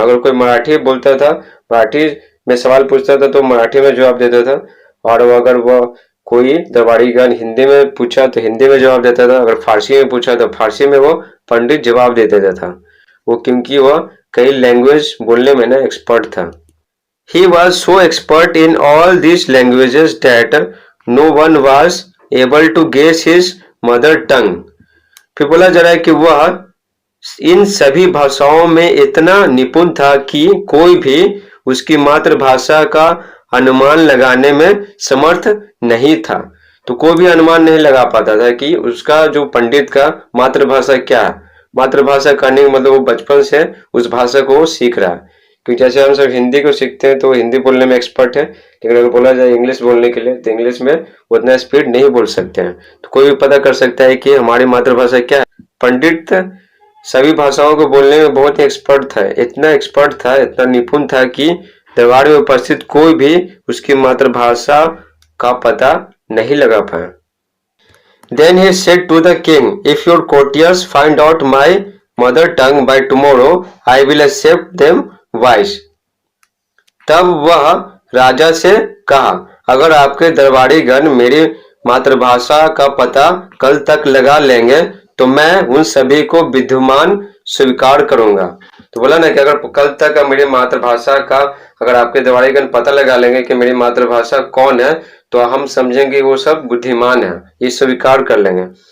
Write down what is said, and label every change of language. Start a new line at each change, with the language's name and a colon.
Hindi: अगर कोई मराठी बोलता था, मराठी में सवाल पूछता था तो मराठी में जवाब देता था, और अगर वह कोई दरबारीगण हिंदी में पूछा तो हिंदी में जवाब देता था, अगर फारसी में पूछा तो फारसी में वो पंडित जवाब दे देता था। वो क्योंकि वह कई लैंग्वेज बोलने में ना एक्सपर्ट था।
English: He was so expert in all these languages that no one was able to guess his mother tongue.
Hindi: फिर बोला जा रहा है कि वह इन सभी भाषाओं में इतना निपुण था कि कोई भी उसकी मातृभाषा का अनुमान लगाने में समर्थ नहीं था। तो कोई भी अनुमान नहीं लगा पाता था कि उसका जो पंडित का मातृभाषा क्या है। मातृभाषा करने का मतलब वो बचपन से उस भाषा को सीख रहा है। क्योंकि जैसे हम सब हिंदी को सीखते हैं तो हिंदी बोलने में एक्सपर्ट है, लेकिन अगर बोला जाए इंग्लिश बोलने के लिए तो इंग्लिश में उतना स्पीड नहीं बोल सकते हैं। तो कोई भी पता कर सकता है कि हमारी मातृभाषा क्या है। पंडित सभी भाषाओं को बोलने में बहुत ही एक्सपर्ट था, इतना एक्सपर्ट था, इतना निपुण था कि दरबार में उपस्थित कोई भी उसकी मातृभाषा का पता नहीं लगा पाया।
English: Then he said to the king, if your courtiers find out my mother tongue by tomorrow, I will accept them wise.
Hindi: तब वह राजा से कहा, अगर आपके दरबारीगण मेरी मातृभाषा का पता कल तक लगा लेंगे तो मैं उन सभी को विद्वान स्वीकार करूंगा। तो बोला ना कि अगर कल तक मेरी मातृभाषा का अगर आपके दरबारीगण पता लगा लेंगे कि मेरी मातृभाषा कौन है तो हम समझेंगे वो सब बुद्धिमान है, ये स्वीकार कर लेंगे।